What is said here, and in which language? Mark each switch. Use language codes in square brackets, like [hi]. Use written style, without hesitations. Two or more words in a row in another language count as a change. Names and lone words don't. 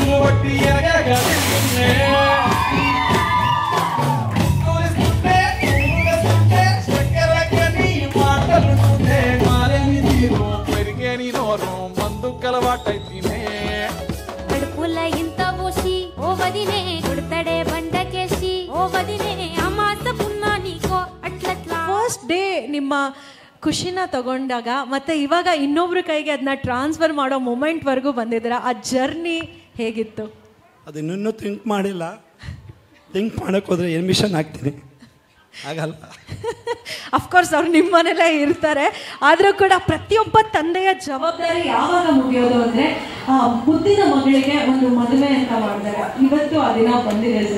[te] కొట్టి ఎరగగా తిరుగునే తోలిస్తుంటే చక్కెరగా నీ మాటలుంటుందే మారేని తీరు పెరిగే నీ నోరు మందు కలవాటైతేనే కడుపుల ఇంత పోసి ఓ వదినే కొడతడే బండకేసి ఓ వదినే అమాస పున్నా నీకో అట్లట్లా. [en] first day [kn] ನಿಮ್ಮ ಖುಷಿನ ತಗೊಂಡಾಗ ಮತ್ತೆ ಇವಾಗ ಇನ್ನೊಬ್ರ ಕೈಗೆ ಅದನ್ನ ಟ್ರಾನ್ಸ್ಫರ್ ಮಾಡೋ ಮೂಮೆಂಟ್ವರೆಗೂ ಬಂದಿದ್ದೀರಾ, ಆ ಜರ್ನಿ ಹೇಗಿತ್ತು? ಅದನ್ನೂ ಥಿಂಕ್ ಮಾಡಿಲ್ಲ. ಥಿಂಕ್ ಮಾಡೋಕ್ಕೆ ಹೋದರೆ ಎಮಿಷನ್ ಆಗ್ತೀನಿ, ಆಗಲ್ಲ. [en] of course [kn] ಅವ್ರು ನಿಮ್ಮ ಮನೇಲೇ ಇರ್ತಾರೆ, ಆದರೂ ಕೂಡ ಪ್ರತಿಯೊಬ್ಬ ತಂದೆಯ ಜವಾಬ್ದಾರಿ ಯಾವಾಗ ಮುಗಿಯೋದು ಅಂದರೆ ಮುದ್ದಿನ ಮಗಳಿಗೆ ಒಂದು ಮದುವೆ ಅಂತ ಮಾಡಿದಾಗ ಇವತ್ತು ಆ ದಿನ ಬಂದಿದೆ ಸರ್.